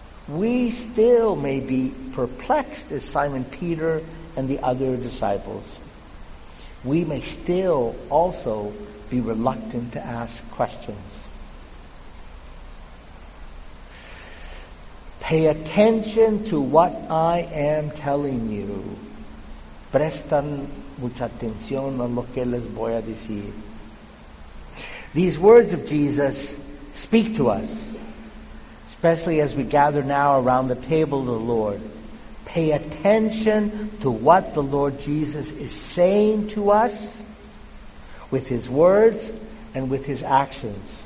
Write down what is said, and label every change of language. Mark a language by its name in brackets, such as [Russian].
[English] we still may be perplexed as Simon Peter and the other disciples. We may still also be reluctant to ask questions. Pay attention to what I am telling you. [Spanish] Prestan mucha atención a lo que les voy a decir. [English] These words of Jesus speak to us, especially as we gather now around the table of the Lord. Pay attention to what the Lord Jesus is saying to us with His words and with His actions.